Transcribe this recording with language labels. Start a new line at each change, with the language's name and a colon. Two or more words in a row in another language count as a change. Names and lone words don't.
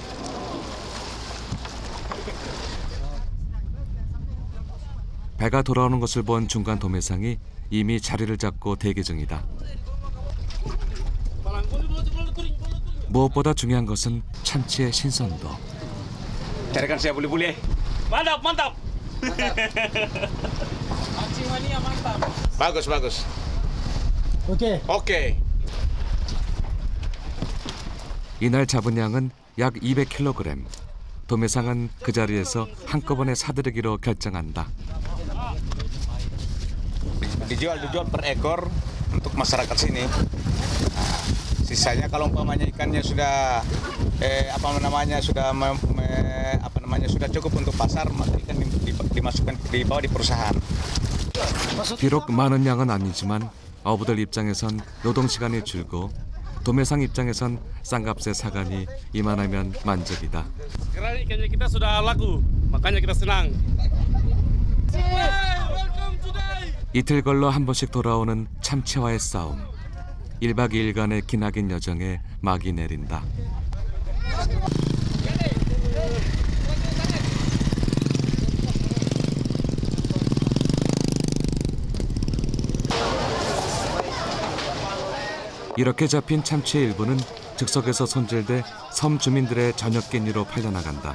Korean: 배가 돌아오는 것을 본 중간 도매상이 이미 자리를 잡고 대기 중이다. 무엇보다 중요한 것은 참치의 신선도.
Indonesian: Carikan saya boleh-boleh. Mantap, mantap. Mancing mania mantap. Bagus, bagus. Oke. Oke.
Korean: 이날 잡은 양은 약 200kg. 도매상은 그 자리에서 한꺼번에 사들이기로 결정한다.
Indonesian: Dijual per ekor untuk masyarakat sini. Sisanya kalau umpamanya ikannya sudah sudah cukup untuk pasar, maka ikan dimasukkan dibawa di perusahaan.
Korean: 비록 많은 양은 아니지만 어부들 입장에선 노동 시간이 줄고 도매상 입장에선 싼값의 사간이 이만하면 만족이다.
Indonesian: Sekarang ikannya kita sudah laku, makanya kita senang.
Korean: 이틀 걸러 한 번씩 돌아오는 참치와의 싸움. 1박 2일간의 기나긴 여정에 막이 내린다. 이렇게 잡힌 참치의 일부는 즉석에서 손질돼 섬 주민들의 저녁 끼니로 팔려나간다.